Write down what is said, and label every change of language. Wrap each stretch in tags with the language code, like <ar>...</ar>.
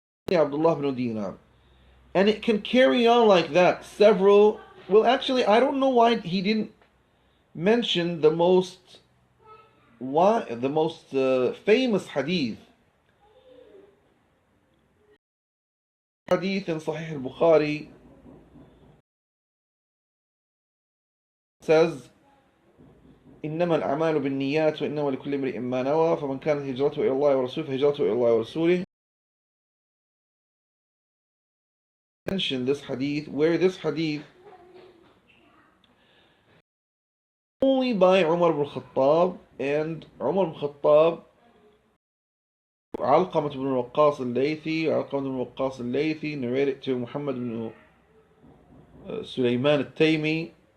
<en>Abdullah ibn Dinar. And it can carry on like that. Well, actually, I don't know why he didn't mention the most famous hadith hadith in Sahih al-Bukhari says,</en> <ar>إنما الأعمال بالنيات وإنما لكل امرئ ما نوى فمن كانت هجرته إلى الله ورسوله فهجرته إلى الله ورسوله.</ar> <en>Mention this hadith, where this hadith only by Umar ibn Khattab, and Umar ibn Khattab, Alqamah ibn Waqqas al-Laythi, narrated to Muhammad ibn Sulaiman al-Taymi.</en>